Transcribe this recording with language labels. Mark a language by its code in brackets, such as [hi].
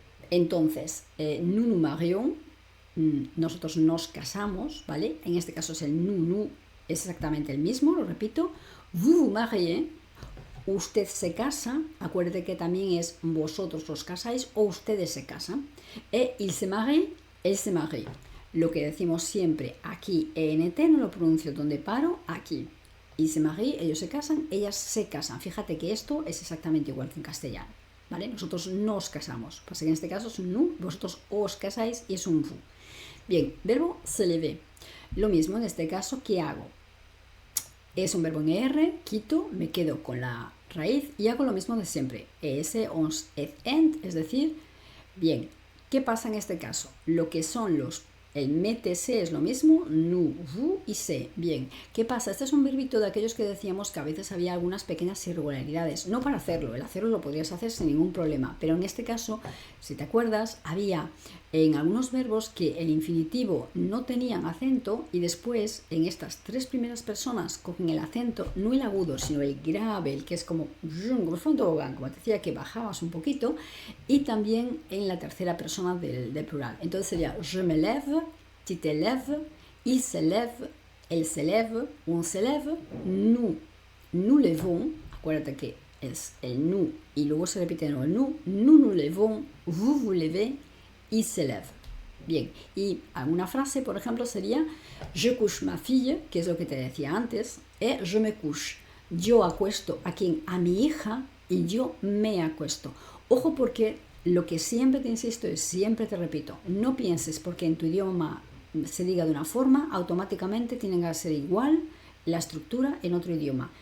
[es] Entonces, [fr] nous nous marions, [es] nosotros nos casamos, ¿vale? En este caso es el nous, es exactamente el mismo, lo repito. [fr] Vous vous mariez, [es] usted se casa, acuérdate que también es vosotros os casáis o ustedes se casan. [fr] Il se marie, elle se marie. [es] Lo que decimos siempre aquí, ENT, no lo pronuncio donde paro, aquí. [fr] Il se marie, [es] ellos se casan, ellas se casan. Fíjate que esto es exactamente igual que en castellano, ¿vale? Nosotros nos casamos. Pasa que en este caso es un nous, vosotros os casáis y es un vous. Bien, verbo se lever. Lo mismo en este caso, ¿qué hago? Es un verbo en ER, quito, me quedo con la raíz y hago lo mismo de siempre. ES, ONS, ET, ENT, es decir, bien, ¿qué pasa en este caso? Lo que son los El métese es lo mismo, nous, vous y se. Bien, ¿qué pasa? Este es un verbito de aquellos que decíamos que a veces había algunas pequeñas irregularidades. No para hacerlo, el hacerlo lo podrías hacer sin ningún problema, pero en este caso, si te acuerdas, había en algunos verbos que el infinitivo no tenían acento y después en estas tres primeras personas cogen el acento, no el agudo, sino el grave, el que es como te decía, que bajabas un poquito, y también en la tercera persona del plural. Entonces sería [fr] je me lève, tu te lèves, il se lève, elle se lève, on se lève, nous levons, [es] acuérdate que es el nous y luego se repite el nous levons, [fr] vous levez, il se lève. [es] Bien, y alguna frase, por ejemplo, sería [fr] je couche ma fille, [es] que es lo que te decía antes, [fr] et je me couche. [es] Yo acuesto a quien, a mi hija, y yo me acuesto. Ojo, porque lo que siempre te insisto y siempre te repito, no pienses porque en tu idioma se diga de una forma, automáticamente tiene que ser igual la estructura en otro idioma.